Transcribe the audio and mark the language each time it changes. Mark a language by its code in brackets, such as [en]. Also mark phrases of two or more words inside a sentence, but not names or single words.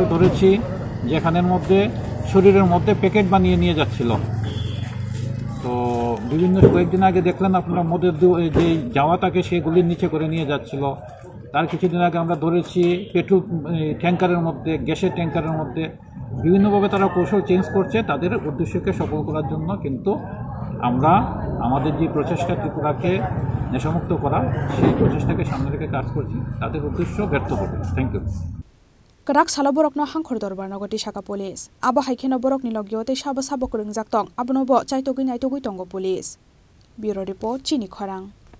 [bn] ধরেছি যেখানের মধ্যে শরীরের মধ্যে প্যাকেট বানিয়ে নিয়ে যাচ্ছিল তো বিভিন্ন কয়েকদিন আগে দেখলেন আপনারা মদের যে জাওয়া থাকে সেগুলির নিচে করে নিয়ে যাচ্ছিল তার কিছুদিন আগে আমরা ধরেছি পেট্রোল ট্যাঙ্কারের মধ্যে গ্যাসের ট্যাঙ্কারের মধ্যে বিভিন্নভাবে তারা কৌশল চেঞ্জ করছে তাদের উদ্দেশ্যকে সফল করার জন্য কিন্তু আমরা আমাদের যে প্রচেষ্টা ত্রিপুরাকে নেশামুক্ত করা সেই প্রচেষ্টাকে সামনে রেখে কাজ করছি তাদের উদ্দেশ্য ব্যর্থ হবে [en] thank you [trp] Kerak salo borokno hangkhor dorbar nagoti shaka police abo haikeno borokni logyote sabo ringjak tong abono bo chaitogui naitogui tongo [en] police bureau report [trp] chini khorang